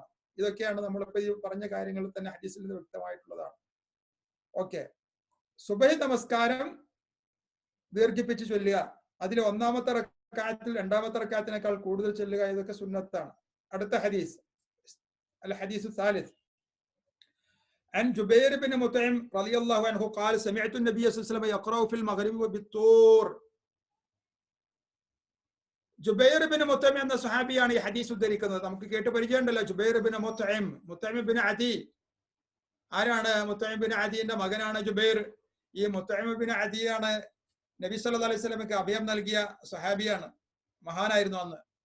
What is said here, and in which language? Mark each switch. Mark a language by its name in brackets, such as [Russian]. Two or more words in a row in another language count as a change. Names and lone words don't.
[Malayalam] ഇതൊക്കെയാണ് നമ്മളിപ്പോ ഈ പറഞ്ഞ കാര്യങ്ങൾ തന്നെ ഹദീസിൽ നിന്ന് വ്യക്തമായിട്ടുള്ളതാണ്. ഓക്കെ, സുബഹി നമസ്കാരം ദീർഘിപ്പിച്ച് ചൊല്ലുക, അതിൽ ഒന്നാമത്തെ റക്അഅത്തിൽ രണ്ടാമത്തെ റക്അഅത്തിനേക്കാൾ കൂടുതൽ ചൊല്ലുക, ഇതൊക്കെ സുന്നത്താണ്. അടുത്ത ഹദീസ്, [Arabic] الحديث الثالث عن جبير بن مطعم رضي الله عنه قال سمعت النبي صلى الله عليه وسلم يقرأ في المغرب وبالطور. [Malayalam] ജുബൈർ ബിൻ മുത്തൈം എന്ന സ്വഹാബിയാണ് ഈ ഹദീസ് ഉദ്ധരിക്കുന്നത്. നമുക്ക് കേട്ട് പരിചയമുണ്ടല്ലോ, ജുബൈർ ബിൻ മുത്തൈം, മുത്തൈം ബിൻ അദി. ആരാണ്? മുത്തൈം ബിൻ അദിന്റെ മകനാണ് ജുബൈർ. ഈ മുത്തൈം ബിൻ അദിയാണ് നബി [Arabic] صلى الله عليه وسلم [Malayalam] അഭയം നൽകിയ സ്വഹാബിയാണ്, മഹാനായിരുന്നു അന്ന്.